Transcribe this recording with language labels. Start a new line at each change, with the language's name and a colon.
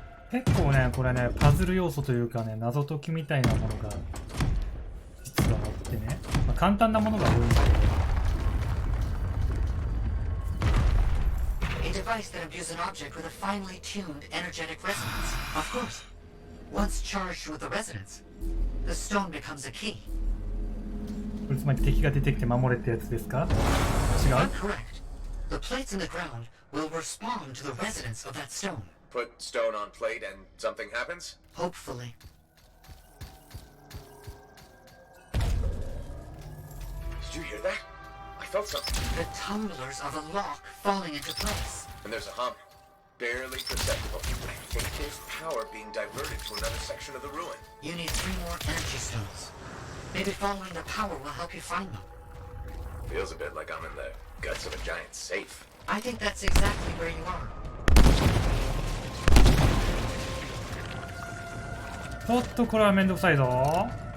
Japanese: 結構ね、これね、パズル要素というかね、謎解きみたいなものが実はあってね、まあ、簡単なものが多いんだけど。
English: A device that imbues an object with a finely tuned energetic resonance. Of course. Once charged with the resonance, the stone becomes a key.
Japanese: これつまり敵が出てきて守れってやつですか？違う？
English: Correct. The plates in the ground will respond to the resonance of that stone. Put stone on plate and something happens? Hopefully. Did you hear that? I felt something. The tumblers of a lock falling into place. And there's a hum. Barely perceptible. I think there's power being diverted to another section of the ruin. You need 3 more energy stones. Maybe following the power will help you find them. Feels a bit like I'm in the guts of a giant safe. I think that's exactly where you are.
Japanese: ちょっとこれはめんどくさいぞ。